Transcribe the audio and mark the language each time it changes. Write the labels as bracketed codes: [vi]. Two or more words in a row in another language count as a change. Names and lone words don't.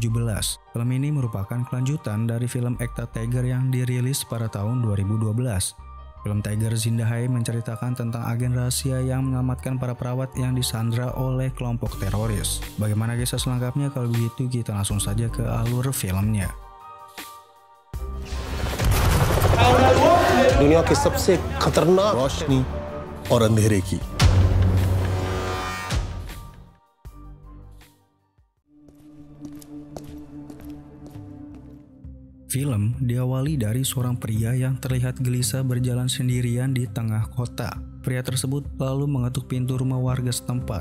[id] Film ini merupakan kelanjutan dari film Ekta Tiger yang dirilis pada tahun 2012. Film Tiger Zinda Hai menceritakan tentang agen rahasia yang menyelamatkan para perawat yang disandra oleh kelompok teroris. Bagaimana kisah selengkapnya? Kalau begitu kita langsung saja ke alur filmnya. [hi] दुनिया की सबसे खतरनाक रोशनी और अंधेरे की। [id] Film diawali dari seorang pria yang terlihat gelisah berjalan sendirian di tengah kota. Pria tersebut lalu mengetuk pintu rumah warga setempat.